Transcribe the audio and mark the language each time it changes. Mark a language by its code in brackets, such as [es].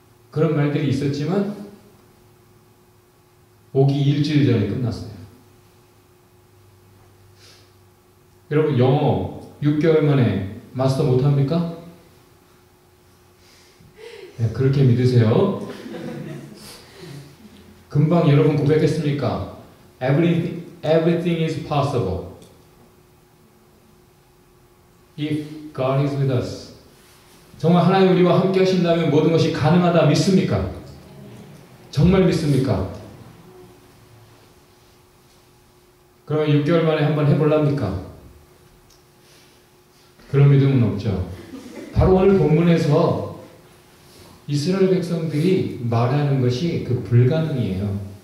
[ko] 그런 말들이 있었지만 오기 일주일 전에 끝났어요. 여러분 영어 6개월 만에 마스터 못합니까? 네, 그렇게 믿으세요. 금방 여러분 고백했습니까? [en] Everything is possible if God is with us. [ko] 정말 하나님 우리와 함께 하신다면 모든 것이 가능하다 믿습니까? 정말 믿습니까? 그러면 6개월 만에 한번 해볼랍니까? 그런 믿음은 없죠. 바로 오늘 본문에서 이스라엘 백성들이 말하는 것이 그 불가능이에요.